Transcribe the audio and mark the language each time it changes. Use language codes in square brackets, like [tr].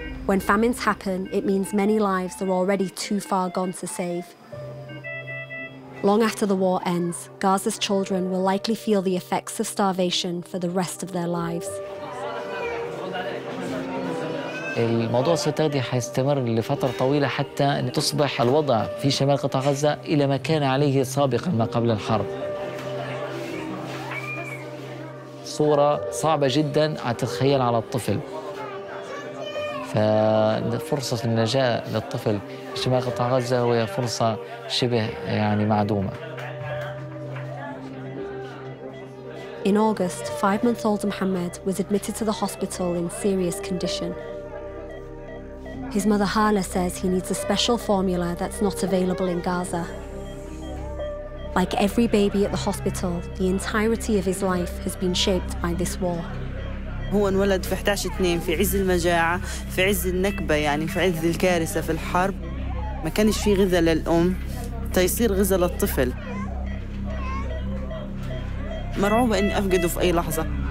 [en] When famines happen, it means many lives are already too far gone to save. Long after the war ends, Gaza's children will likely feel the effects of starvation for the rest of their lives. [ar] الموضوع التغذية حيستمر لفترة طويلة حتى أن تصبح الوضع في شمال قطاع غزة إلى ما كان عليه سابقاً ما قبل الحرب. صورة صعبة جداً تتخيل على الطفل. ففرصة النجاة للطفل في شمال قطاع غزة هي فرصة شبه معدومة. [en] In August, 5-month-old Mohammed was admitted to the hospital in serious condition. His mother Hala says he needs a special formula that's not available in Gaza. Like every baby at the hospital, the entirety of his life has been shaped by this war. [ar] هو انولد في 11/2 في عز المجاعة، في عز النكبة، يعني في عز الكارثة في الحرب. ما كانش في غذاء للأم تيصير غذاء للطفل. مرعوبة إني أفقده في أي لحظة.